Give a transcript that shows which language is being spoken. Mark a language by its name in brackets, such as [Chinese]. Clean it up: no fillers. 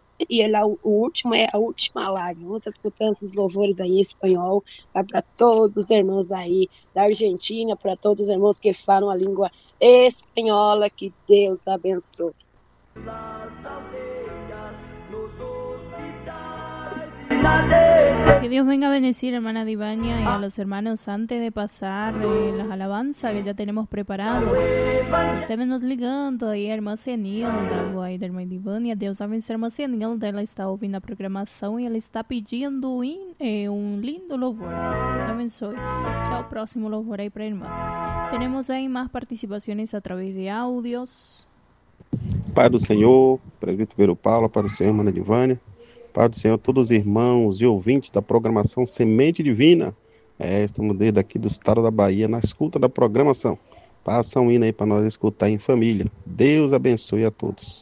[Portuguese] E ela, o último é a última lágrima. Muitas escutando esses louvores aí em espanhol. Vai para todos os irmãos aí da Argentina, para todos os irmãos que falam a língua espanhola. Que Deus abençoe. Nas aldeias, nos hospitais e... [Spanish] Que Dios venga a bendecir, hermana Divania, y a los hermanos antes de pasar las alabanzas que ya tenemos preparadas. Estémonos ligando ahí, hermosa Nilda, guay, hermana Divania. Dios sabe, hermosa Nilda, ella está oyendo la programación y ella está pidiendo un lindo louvor. Saben, soy. Chao, próximo louvor ahí para hermano. Tenemos ahí más participaciones a través de audios. [Portuguese] Pai do Senhor, presbítero Paulo, Pai do Senhor, irmã Divânia, Pai do Senhor, todos os irmãos e ouvintes da programação Semente Divina. Estamos desde aqui do estado da Bahia, na escuta da programação. Passa um hino aí para nós escutar em família. Deus abençoe a todos.